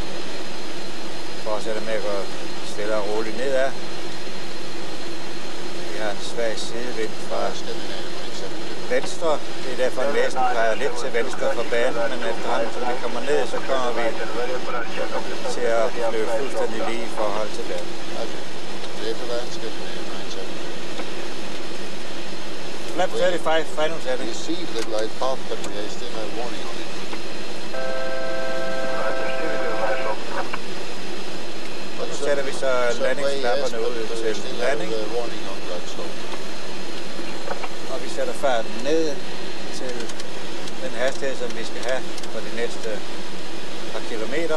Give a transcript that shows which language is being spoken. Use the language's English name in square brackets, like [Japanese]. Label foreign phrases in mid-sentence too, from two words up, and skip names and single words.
[Danish] Fortsætter med at gå stille og roligt nedad. Vi har en svag sidevind fra venstre. Det er derfor, at næsen peger lidt til venstre for banen, men efterhånden, som vi kommer ned, så kommer vi til at flyve fuldstændig lige i forhold til banen. [English] Flap 35, final setting. You see the light pop, but I still have warning on it. [Danish] Nu sætter vi så landingsklapperne ud til landing. Og vi sætter farten ned til den hastighed, som vi skal have for de næste par kilometer.